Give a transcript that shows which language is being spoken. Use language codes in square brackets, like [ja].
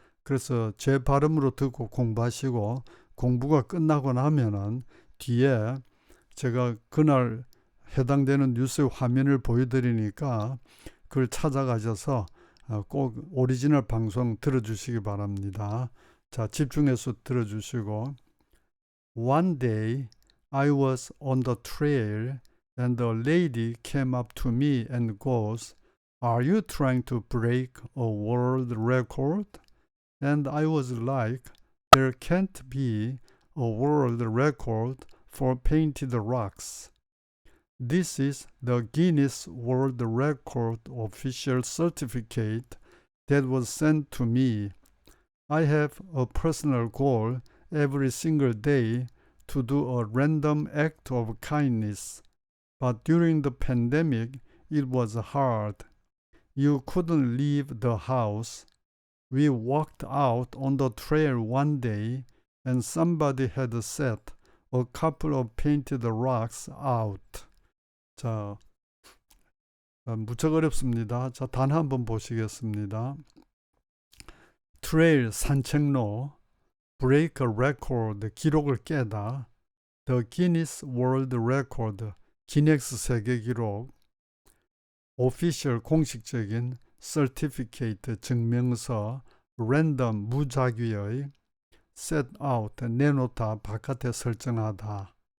[ko] 그래서 제 발음으로 듣고 공부하시고 공부가 끝나고 나면은 뒤에 제가 그날 해당되는 뉴스의 화면을 보여드리니까 그걸 찾아가셔서 꼭 오리지널 방송 들어주시기 바랍니다. 자, 집중해서 들어주시고 [en] One day I was on the trail and a lady came up to me and goes, "Are you trying to break a world record?" And I was like, "There can't be a world record for painted rocks. This is the Guinness World Record official certificate that was sent to me. I have a personal goal every single day to do a random act of kindness. But during the pandemic, it was hard. You couldn't leave the house. We walked out on the trail one day and somebody had set a couple of painted rocks out." [ko] 자, 무척 어렵습니다. 자, 단어 한번 보시겠습니다. 트레일, 산책로, break a record, 기록을 깨다, the Guinness World Record, 기네스 세계 기록, official, 공식적인, certificate, 증명서, random, 무작위의, set out, 내놓다, 바깥에 설정하다.